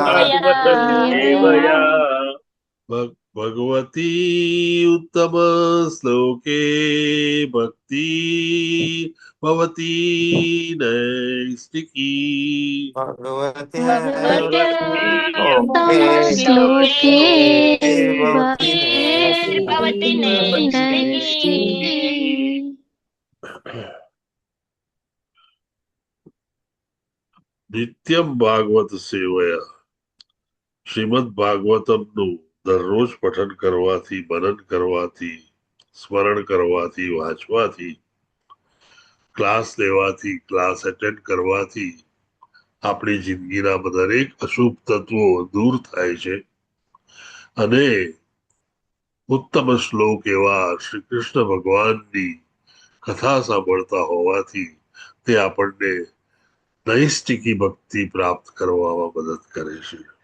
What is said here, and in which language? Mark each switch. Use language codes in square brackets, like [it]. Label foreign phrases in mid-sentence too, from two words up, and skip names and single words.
[sa] भगवती उत्तम श्लोके भक्ति भवती नैष्टिकी भगवते श्लोके भक्ति नैष्टिकी નિત્યમ ભાગવત સેવયા [gu] શ્રીમદ ભાગવતમનું દરરોજ પઠન કરવાથી મનન કરવાથી સ્મરણ કરવાથી વાંચવાથી ક્લાસ લેવાથી [en] class attend [gu] કરવાથી આપણી જિંદગીના દરેક અશુભ તત્વો દૂર થાય છે અને ઉત્તમ શ્લોક એવા શ્રી કૃષ્ણ ભગવાનની કથા સાંભળતા હોવાથી તે આપણને નૈષ્ટિકી ભક્તિ પ્રાપ્ત કરવામાં મદદ કરે છે.